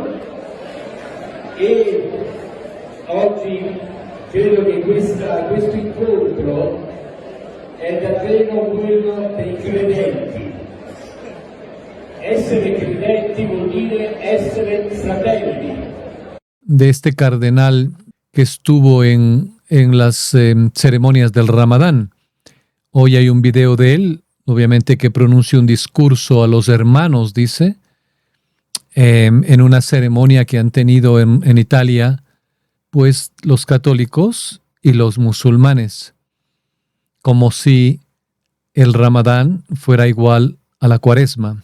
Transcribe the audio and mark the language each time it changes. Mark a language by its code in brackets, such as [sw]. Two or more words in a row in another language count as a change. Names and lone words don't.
[it] E oggi credo che questo incontro è davvero quello dei credenti. Essere credenti vuol dire essere fratelli. [es] de este cardenal que estuvo en las ceremonias del Ramadán. Hoy hay un video de él, obviamente que pronuncia un discurso a los hermanos, dice, en una ceremonia que han tenido en Italia, pues los católicos y los musulmanes, como si el Ramadán fuera igual a la Cuaresma.